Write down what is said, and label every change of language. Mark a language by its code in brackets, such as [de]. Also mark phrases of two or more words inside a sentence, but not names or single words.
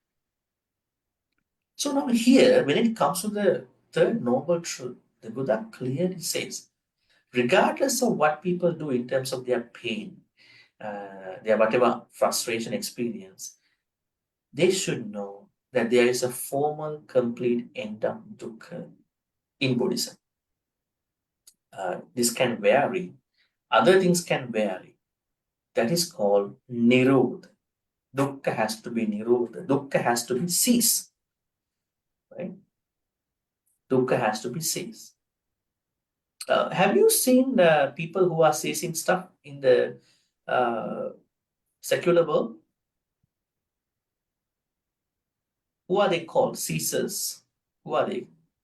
[en] So now here, when it comes to the third noble truth, the Buddha clearly says, regardless of what people do in terms of their pain, their whatever frustration experience, they should know that there is a formal, complete end of dukkha in Buddhism. This can vary. Other things can vary. That is called nirodha. Dukkha has to be nirodha. Dukkha has to be ceased. Right? Dukkha has to be ceased. Have you seen people who are ceasing stuff in the secular world? Who are they called? Ceasers. Who are they?